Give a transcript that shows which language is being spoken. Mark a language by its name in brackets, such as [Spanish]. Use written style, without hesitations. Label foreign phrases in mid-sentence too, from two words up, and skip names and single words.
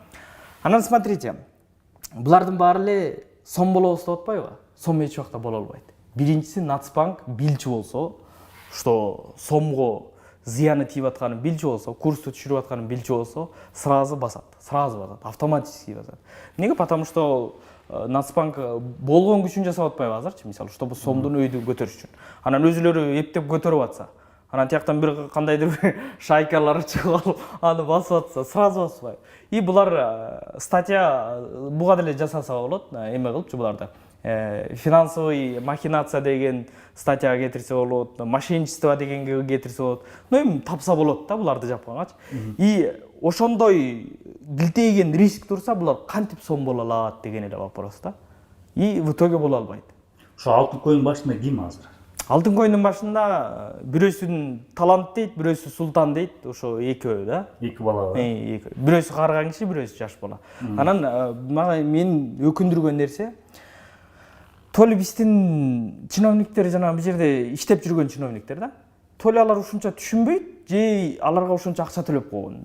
[Kyrgyz] Анан смотрите, булардын баары эле сом болобуз деп атпайбы? Сом эч убакта боло албайт. Биринчиси Нацбанк билчү болсо, что сомго зыяны тийип атканын билчү болсо, курсту түшүрүп атканын билчү болсо, сразу басат, автоматически басат. Эмнеге? [Russian] Потому что [Kyrgyz] Нацбанк болгон күчүн жасап атпайбы азырчы, мисалы, чтобы сомдун өйдү көтөрүш үчүн. Анан өзүлөрү эптеп көтөрүп атса, анан тияктан бир кандайдыр шайкалар чыгып алып аны басып атса, сразу баспайбы. И булар статья буга деле жасаса болот, эме кылыпчы буларды. [Russian] Финансовый махинация [Kyrgyz] деген статьяга кетирсе болот, мошенничество дегенге кетирсе болот. Ну эми тапса болот да буларды жапкангачы. И ошондой килтейген риск турса, булар кантип сом боло алат деген эле вопрос да. [Russian] И в итоге [Kyrgyz] боло албайт. Ошо алтын коин башында ким азыр? Алтын коиндун башында бирөөсүн талант дейт, бирөөсү султан дейт, ошо экөө да. Эки бала бар. Бирөөсү карыган киши, бирөөсү жаш бала. Анан мага мен өкүндүргөн нерсе, [Russian] то ли [Kyrgyz] биздин чиновниктер жана бул жерде иштеп жүргөн чиновниктер да, [Russian] то ли [Kyrgyz] алар ушунча түшүнбөйт, же аларга ушунча акча төлөп койгон.